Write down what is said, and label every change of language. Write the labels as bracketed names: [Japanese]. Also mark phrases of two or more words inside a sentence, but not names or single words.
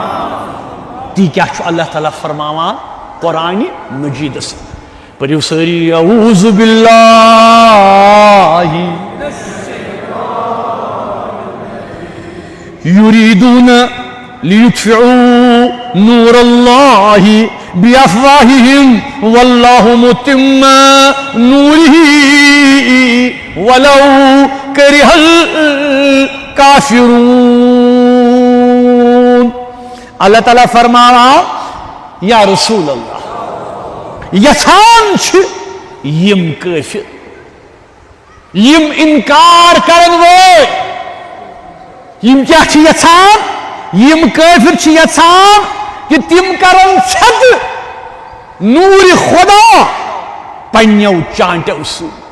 [Kashmiri] تی کیا چھو [Urdu] اللہ تعالیٰ فرماوا قرآن مجید سے پڑھو ساری [Arabic] اعوذ باللہ یریدون لیطفئوا نور اللہ بافواہہم واللہ متم نورہ ولو کرہ الکافرون. [Kashmiri] اللہ تعالیٰ فرماوا یا رسول اللہ یژھان چھ یم کافر یم انکار کرن وٲلۍ یم کیا چھ یژھان یم کافر چھ یژھان کہ تم کرن ژھٮ۪تہٕ نور خدا پننیو چانٹو سۭتۍ.